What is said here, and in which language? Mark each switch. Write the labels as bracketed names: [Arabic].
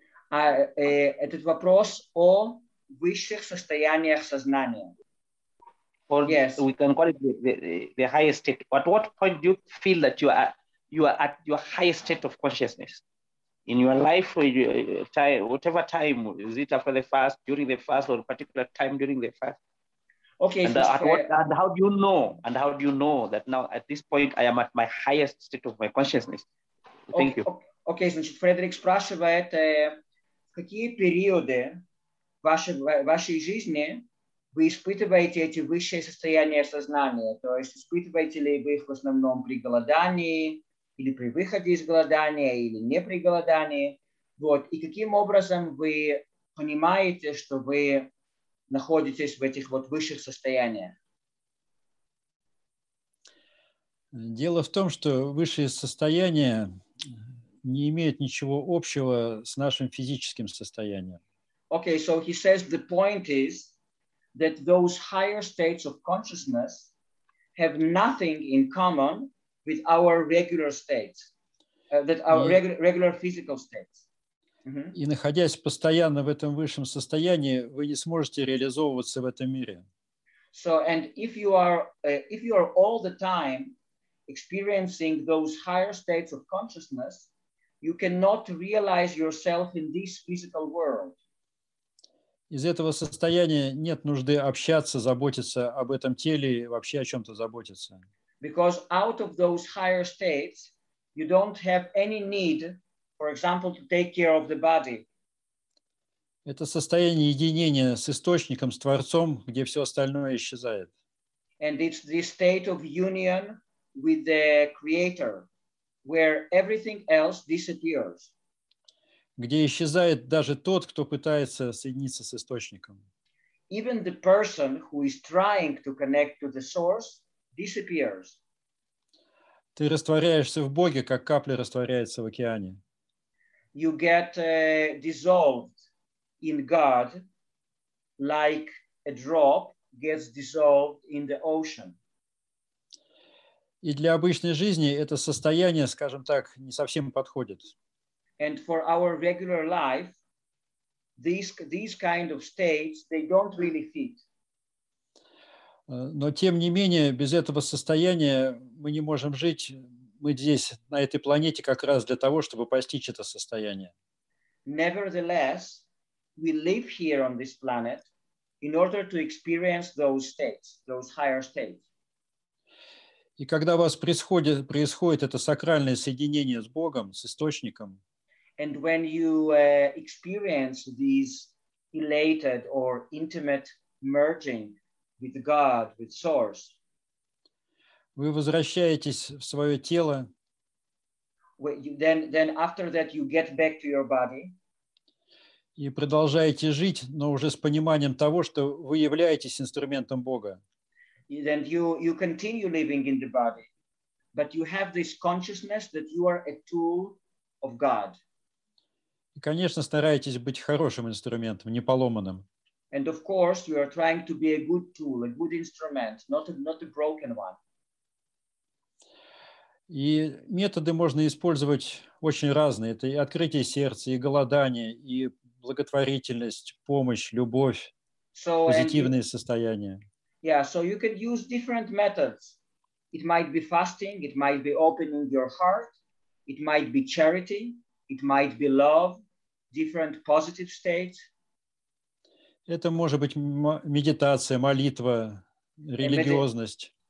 [Russian] Этот вопрос о высших состояниях сознания. [English] Or yes, we can call it the highest state. At what point do you feel that you are at your highest state of consciousness in your life, or your time, whatever time? Is it after the fast, during the fast, or a particular time during the fast? Okay. And how do you know? And how do you know that now at this point I am at my highest state of my consciousness? Thank you. [Russian] Окей, значит, Фредерик спрашивает, в какие периоды вашей жизни вы испытываете эти высшие состояния сознания? То есть испытываете ли вы их в основном при голодании, или при выходе из голодания, или не при голодании? Вот. И каким образом вы понимаете, что вы находитесь в этих вот высших состояниях? Дело в том, что высшие состояния не имеют ничего общего с нашим физическим состоянием. [English] Okay, so he says the point is that those higher states of consciousness have nothing in common with our regular states, that our regular physical states. [Russian] И находясь постоянно в этом высшем состоянии, вы не сможете реализовываться в этом мире. [English] So, and if you are all the time experiencing those higher states of consciousness, you cannot realize yourself in this physical world. [Russian] Из этого состояния нет нужды общаться, заботиться об этом теле и вообще о чем-то заботиться. [English] Because out of those higher states, you don't have any need, for example, to take care of the body. [Russian] Это состояние единения с источником, с Творцом, где все остальное исчезает. [English] And it's this state of union with the Creator, where everything else disappears. [Russian] Где исчезает даже тот, кто пытается соединиться с источником. [English] Even the person who is trying to connect to the source disappears. [Russian] Ты растворяешься в Боге, как капля растворяется в океане. [English] You get dissolved in God like a drop gets dissolved in the ocean. [Russian] И для обычной жизни это состояние, скажем так, не совсем подходит. [English] And for our regular life, these kind of states, they don't really fit. [Russian] Но тем не менее, без этого состояния мы не можем жить. Мы здесь, на этой планете, как раз для того, чтобы постичь это состояние. [English] Nevertheless, we live here on this planet in order to experience those states, those higher states. [Russian] И когда у вас происходит это сакральное соединение с Богом, с источником, [English] and when you experience these elated or intimate merging with God, with Source, [Russian] вы возвращаетесь в свое тело, [English] then after that you get back to your body, [Russian] и продолжаете жить, но уже с пониманием того, что вы являетесь инструментом Бога. [English] Then you continue living in the body, but you have this consciousness that you are a tool of God. [Russian] И, конечно, стараетесь быть хорошим инструментом, не поломанным. [English] And of course, you are trying to be a good tool, a good instrument, not a broken one. [Russian] И методы можно использовать очень разные. Это и открытие сердца, и голодание, и благотворительность, помощь, любовь, позитивные состояния. [English] Yeah, so you can use different methods. It might be fasting, it might be opening your heart, it might be charity, it might be love, different positive states. [Russian] Это может быть медитация, молитва, религиозность.